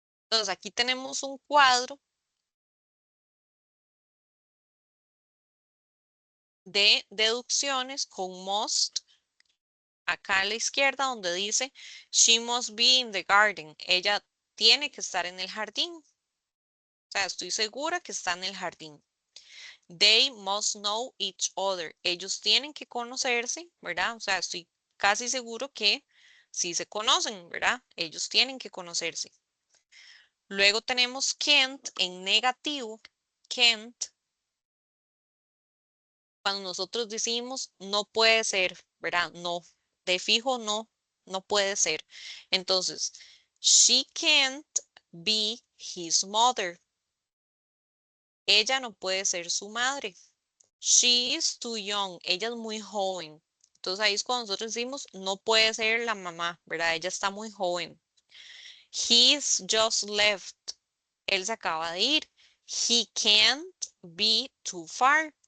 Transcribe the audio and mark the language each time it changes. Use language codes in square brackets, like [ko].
[es] Entonces aquí tenemos un cuadro de deducciones con must acá a la izquierda donde dice [en] she must be in the garden. [es] Ella tiene que estar en el jardín. O sea, estoy segura que está en el jardín. [en] They must know each other. [es] Ellos tienen que conocerse, ¿verdad? O sea, estoy casi seguro que sí se conocen, ¿verdad? Ellos tienen que conocerse. Luego tenemos can't en negativo. Can't, cuando nosotros decimos no puede ser, ¿verdad? No, de fijo no, no puede ser. Entonces, [en] she can't be his mother. [es] Ella no puede ser su madre. [en] She is too young. [es] Ella es muy joven. Entonces ahí es cuando nosotros decimos no puede ser la mamá, ¿verdad? Ella está muy joven. [en] He's just left. [es] Él se acaba de ir. [en] He can't be too far.